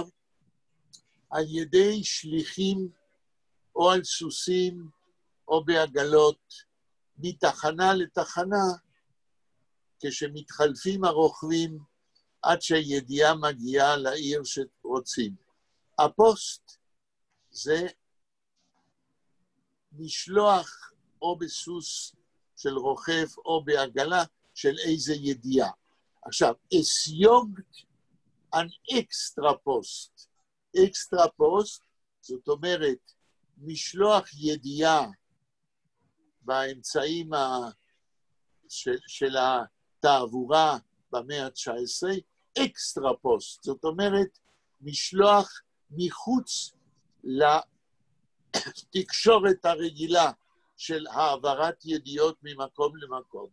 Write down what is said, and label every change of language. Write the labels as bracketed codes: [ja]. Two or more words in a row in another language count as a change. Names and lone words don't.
[he] על ידי שליחים או על סוסים או בעגלות, מתחנה לתחנה, כשמתחלפים הרוכבים עד שהידיעה מגיעה לעיר שרוצים. הפוסט זה משלוח או בסוס של רוכב או בעגלה של איזה ידיעה. עכשיו, [yi] עס יאָגט אַן עקסטראַ פּאָסט. אקסטרה פוסט, [he] זאת אומרת, משלוח ידיעה באמצעים של התעבורה במאה ה-19, [yi] אקסטרה פוסט, [he] זאת אומרת, משלוח מחוץ לתקשורת הרגילה של העברת ידיעות ממקום למקום.